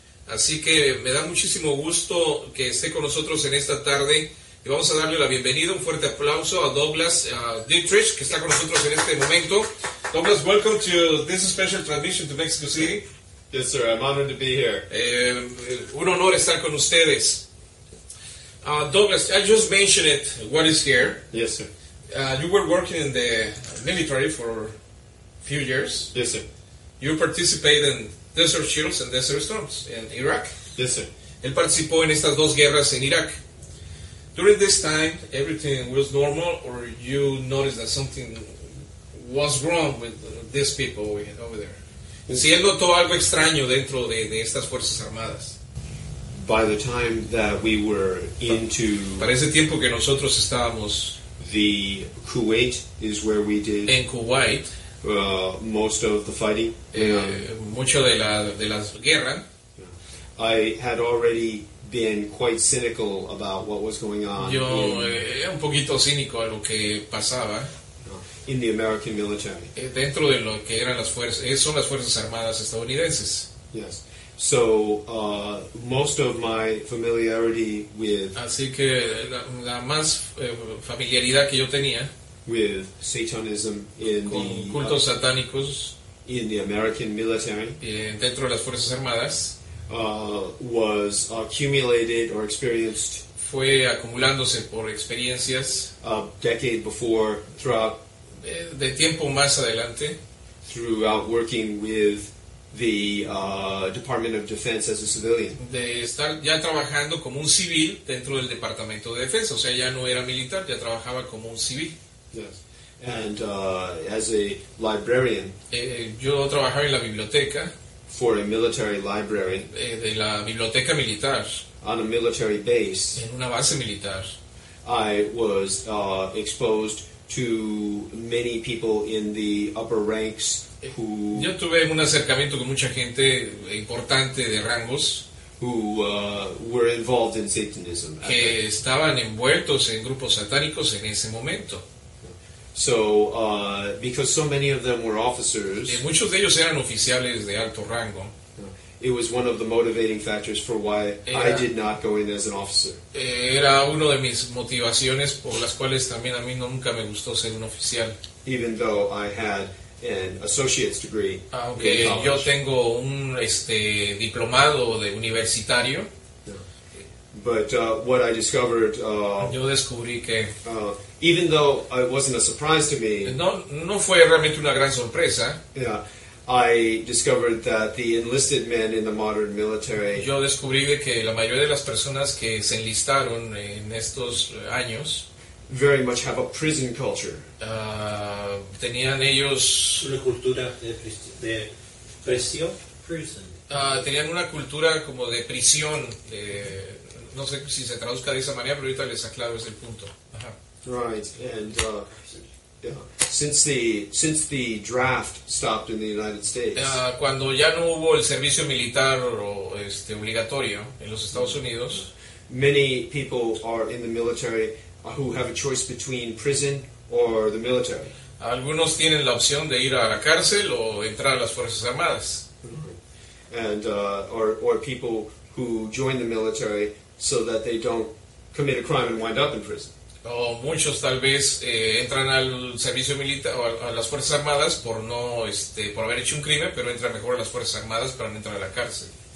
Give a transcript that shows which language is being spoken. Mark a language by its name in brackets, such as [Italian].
[Spanish] Así que me da muchísimo gusto que esté con nosotros en esta tarde. Y vamos a darle la bienvenida, un fuerte aplauso a Douglas Dietrich, que está con nosotros en este momento. [English] Douglas, welcome to this special transmission to Mexico City. Yes, sir. I'm honored to be here. [Spanish] Un honor estar con ustedes. [English] Douglas, I just mentioned it, what is here. Yes, sir. You were working in the military for a few years. Yes, sir. You participated in Desert Shields and Desert Storms in Iraq. Yes, sir. [Spanish] Él participó en estas dos guerras en Irak. [English] During this time, everything was normal, or you noticed that something was wrong with these people over there? [Spanish] Si él notó algo extraño dentro de estas Fuerzas Armadas. [English] By the time that we were into [Spanish] Para ese tiempo que nosotros estábamos [English] the Kuwait is where we did [Spanish] en Kuwait, [English] most of the fighting. [Spanish] Mucho de la guerra. [English] I had already been quite cynical about what was going on. [Spanish] Yo era un poquito cínico a lo que pasaba [English] in the American military. [Spanish] Dentro de lo que eran las fuerzas, son las Fuerzas Armadas estadounidenses. [English] Yes, So most of my familiarity with [Spanish] Así que la más familiaridad que yo tenía [English] with Satanism [Spanish] con cultos satánicos [English] in the American military [Spanish] dentro de las Fuerzas Armadas [English] was accumulated or experienced [Spanish] fue acumulándose por experiencias [English] a decade before throughout [Spanish] tiempo más adelante, [English] throughout working with the Department of Defense as a civilian. [Spanish] De estar ya trabajando como un civil dentro del Departamento de Defensa, o sea, ya no era militar, ya trabajaba como un civil. [English] Yes. And as a librarian [Spanish] Yo trabajaba en la biblioteca [English] for a military library [Spanish] de la biblioteca militar, [English] on a military base, [Spanish] en una base militar. [English] I was exposed to many people in the upper ranks who [Spanish] Yo tuve un acercamiento con mucha gente importante de rangos [English] were involved in Satanism. [Spanish] que estaban envueltos en grupos satánicos en ese momento. [English] So, because so many of them were officers, [Spanish] Muchos de ellos eran oficiales de alto rango. [English] it was one of the motivating factors for why I did not go in as an officer. [Spanish] Era uno de mis motivaciones por las cuales también a mí nunca me gustó ser un oficial. [English] Even though I had an associate's degree [Spanish] Aunque [English] in [Spanish] yo [English] college. [Spanish] tengo un diplomado de universitario, [English] But what I discovered, [Spanish] yo descubrí que [English] even though it wasn't a surprise to me, [Spanish] no fue realmente una gran sorpresa. [English] I discovered that the enlisted men in the modern military [Spanish] Yo descubrí de que la mayoría de las personas que se enlistaron en estos años [English] very much have a prison culture. [Spanish] tenían ellos Una cultura de presión. tenían una cultura como de prisión, no sé si se traduzca de esa manera, pero ahorita les aclaro ese punto. Ajá. [English] Right, and since the draft stopped in the United States, [Spanish] Cuando ya no hubo el servicio militar obligatorio en los Estados Unidos, [English] many people are in the military who have a choice between prison or the military. [Spanish] algunos tienen la opción de ir a la cárcel o entrar a las Fuerzas Armadas. [English] And or people who join the military so that they don't commit a crime and wind up in prison. [Spanish] O muchos tal vez entran al servicio militar o a las Fuerzas Armadas por por haber hecho un crimen, pero entran mejor a las Fuerzas Armadas para no entrar a la cárcel.